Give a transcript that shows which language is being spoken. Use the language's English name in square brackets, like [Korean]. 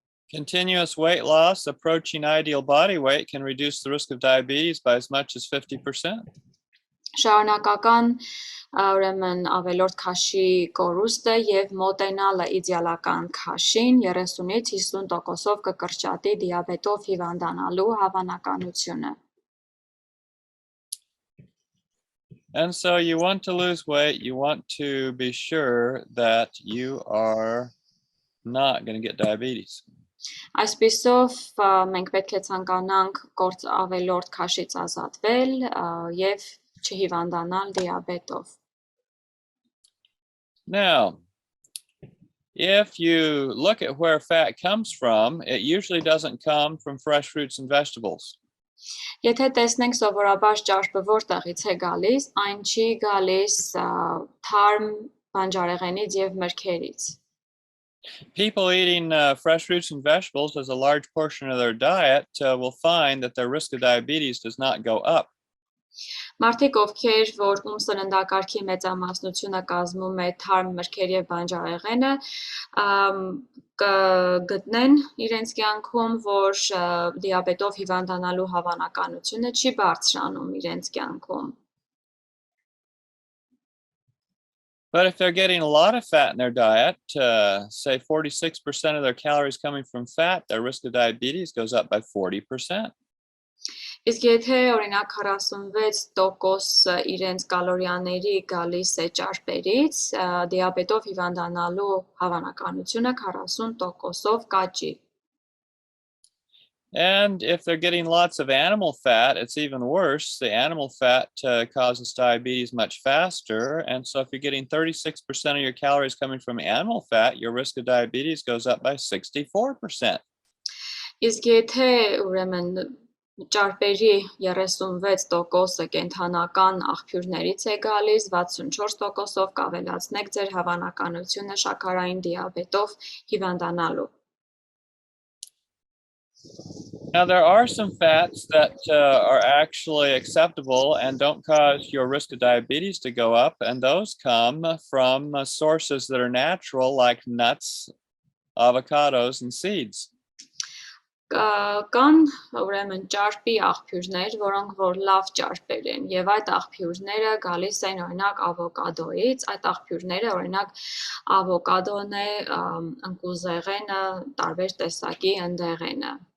[English] Continuous weight loss approaching ideal body weight can reduce the risk of diabetes by as much as 50%. [Armenian] Շարունակական ուրեմն ավելորդ քաշի կորուստը եւ մոտենալը իդեալական քաշին 30-ից 50%-ով կկրճատի դիաբետով հիվանդանալու հավանականությունը։ [English] And so you want to lose weight, you want to be sure that you are not going to get diabetes. [Armenian] Այսպիսով մենք պետք է ցանկանանք ավելորդ քաշից ազատվել եւ չհիվանդանալ դիաբետով։ [English] Now, if you look at where fat comes from, it usually doesn't come from fresh fruits and vegetables. [Armenian] Եթե տեսնենք սովորաբար ճարպը որտեղից է գալիս, այն չի գալիս թարմ բանջարեղենից եւ մրգերից։ [English] People eating fresh fruits and vegetables as a large portion of their diet will find that their risk of diabetes does not go up. [Armenian] Մարդիկ, ովքեր որ ում սննդակարգի մեծամասնությունը կազմում է թարմ մրգեր եւ բանջարեղենը, կգտնեն իրենց կյանքում, որ դիաբետով հիվանդանալու հավանականությունը չի բարձրանում իրենց կյանքում։ [English] But if they're getting a lot of fat in their diet, say 46% of their calories coming from fat, their risk of diabetes goes up by 40%. [Armenian] Իսկ եթե օրինակ 46% իրենց կալորիաների գալիս է ճարպերից, դիաբետով հիվանդանալու հավանականությունը 40%-ով կաճի։ [English] And if they're getting lots of animal fat, it's even worse. The animal fat causes diabetes much faster. And so if you're getting 36% of your calories coming from animal fat, your risk of diabetes goes up by 64%. [Armenian] Իսկ եթե ուրեմն ճարպերի 36%-ը կենդանական աղբյուրներից է գալիս, 64%-ով կավելացնեք ձեր հավանականությունը շաքարային դիաբետով հիվանդանալու։ [English] Now, there are some fats that are actually acceptable and don't cause your risk of diabetes to go up, and those come from sources that are natural, like nuts, avocados, and seeds. [Armenian] Կան ուրեմն ճարպի աղբյուրներ, որոնք որ լավ ճարպեր են, եւ այդ աղբյուրները գալիս են օրինակ ավոկադոից, այդ աղբյուրները օրինակ ավոկադոն է, ընկուզեղենը, տարբեր տեսակի ընդեղենը։